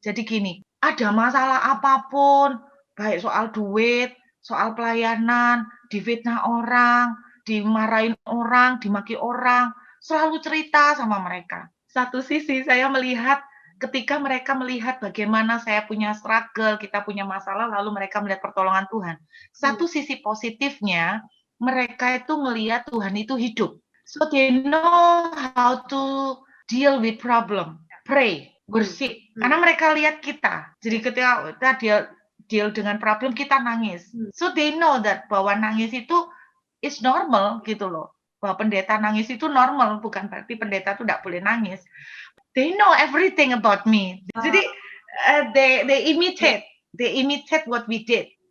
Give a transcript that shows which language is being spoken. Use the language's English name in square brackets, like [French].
[Indonesian] Jadi gini, ada masalah apapun, baik soal duit, soal pelayanan, difitnah orang, dimarahin orang, dimaki orang, selalu cerita sama mereka. Satu sisi saya melihat ketika mereka melihat bagaimana saya punya struggle, kita punya masalah, lalu mereka melihat pertolongan Tuhan. Satu sisi positifnya, mereka itu melihat Tuhan itu hidup. [English] So they know how to deal with problem. [Indonesian] Pray, bersih. Karena mereka lihat kita. Jadi ketika kita deal dengan problem, kita nangis. [English] So they know that [Indonesian] bahwa nangis itu [English] is normal [Indonesian] gitu loh. Bahwa pendeta nangis itu normal, bukan berarti pendeta itu tidak boleh nangis. [English] They know everything about me. Jadi they imitate what we did.